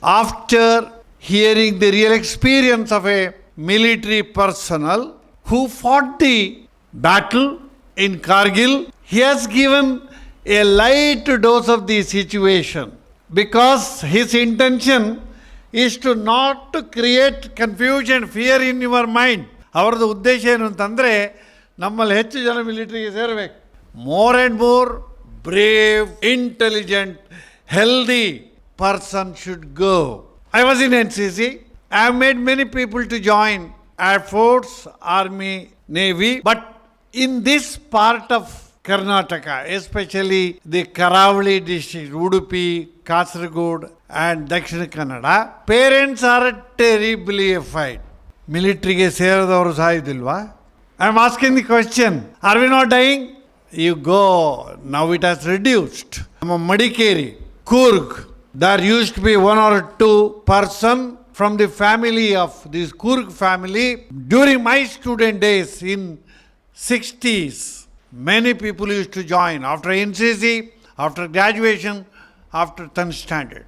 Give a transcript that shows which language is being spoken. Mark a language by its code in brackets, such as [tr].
[en] After hearing the real experience of a military personnel who fought the battle in Kargil, he has given a light dose of the situation because his intention is to not to create confusion, fear in your mind. [kn] ಅವರದ್ದು ಉದ್ದೇಶ ಏನು ಅಂತಂದರೆ ನಮ್ಮಲ್ಲಿ ಹೆಚ್ಚು ಜನ ಮಿಲಿಟರಿಗೆ ಸೇರಬೇಕು. [en] More and more brave, intelligent, healthy person should go. I was in NCC. I have made many people to join Air Force, Army, Navy, but in this part of Karnataka, especially the Karavali district, Udupi, Kasaragod and Dakshina Kannada, parents are terribly afraid. [kn] Military ಸೇರಿದವರು ಸಾಯುವುದಿಲ್ವಾ? [en] I am asking the question, are we not dying? You go, now it has reduced. Madikeri, Coorg, there used to be 1 or 2 person from the family of this Coorg family. During my student days in 60s, many people used to join after NCC, after graduation, after 10th standard.